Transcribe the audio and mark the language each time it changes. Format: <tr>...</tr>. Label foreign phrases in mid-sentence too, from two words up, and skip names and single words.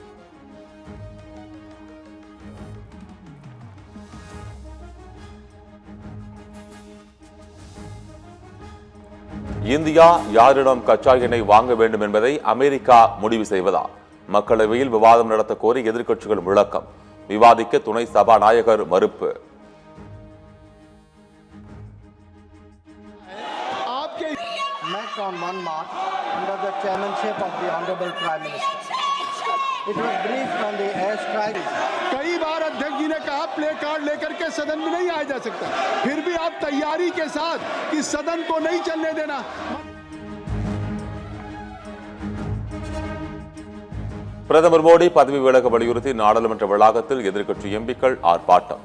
<ta>இந்தியா யாரிடம் கச்சா எண்ணெய் வாங்க வேண்டும் என்பதை அமெரிக்கா முடிவு செய்வதா? மக்களவையில் விவாதம் நடத்த கோரி எதிர்க்கட்சிகள் முழக்கம். விவாதிக்க துணை சபாநாயகர் மறுப்பு.</ta> <en>It was briefed on the airstrike.</en> <hi>कई बार अध्यक्ष जी ने कहा प्ले कार्ड लेकर के सदन में नहीं आया जा सकता, फिर भी आप तैयारी के साथ कि सदन को नहीं चलने देना.</hi> <ta>பிரதமர் மோடி பதவி விலக வலியுறுத்தி நாடாளுமன்ற வளாகத்தில் எதிர்க்கட்சி எம்பிக்கள் ஆர்ப்பாட்டம்.</ta>